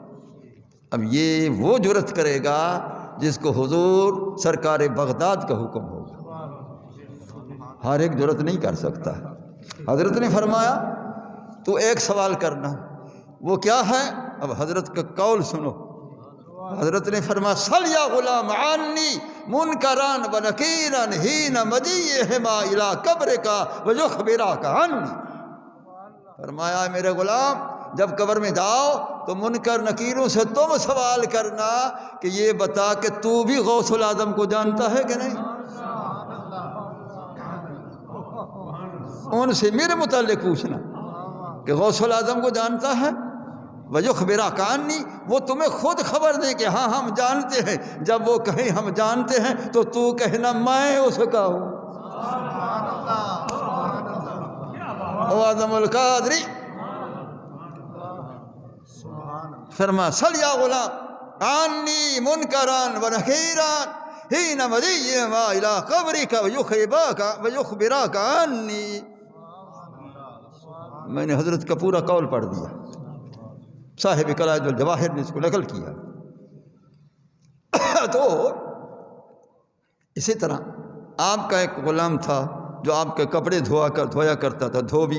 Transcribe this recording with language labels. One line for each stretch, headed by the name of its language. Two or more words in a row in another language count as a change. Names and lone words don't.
Urdu: اب یہ وہ جرت کرے گا جس کو حضور سرکار بغداد کا حکم ہوگا، ہر ایک جرت نہیں کر سکتا۔ حضرت نے فرمایا تو 1 سوال کرنا، وہ کیا ہے؟ اب حضرت کا قول سنو۔ حضرت نے فرمایا
Arabic: سل یا غلام عنی منکران و نکیران حین مجیئہما الی قبرک و یخبراک عنی۔
Urdu: فرمایا میرے غلام جب قبر میں جاؤ تو منکر نکیروں سے تم سوال کرنا کہ یہ بتا کہ تو بھی غوث الاعظم کو جانتا ہے کہ نہیں، ان سے میرے متعلق پوچھنا کہ غوث الاعظم کو جانتا ہے،
Arabic: وَيُخْبِرَكَ عَنِّي،
Urdu: وہ تمہیں خود خبر دیں کہ ہاں ہم جانتے ہیں۔ جب وہ کہیں ہم جانتے ہیں تو تو کہنا میں اس کا ہوں۔ اعظم القادری فرما
Arabic: سل یا غلام عنی منکران و نکیران حین مجیئہما الی قبرک و یخبراک عنی۔
Urdu: میں نے حضرت کا پورا قول پڑھ دیا، صاحب قلائد الجواہر نے اس کو نقل کیا۔ تو اسی طرح آپ کا ایک غلام تھا جو آپ کے کپڑے دھویا کرتا تھا، دھوبی۔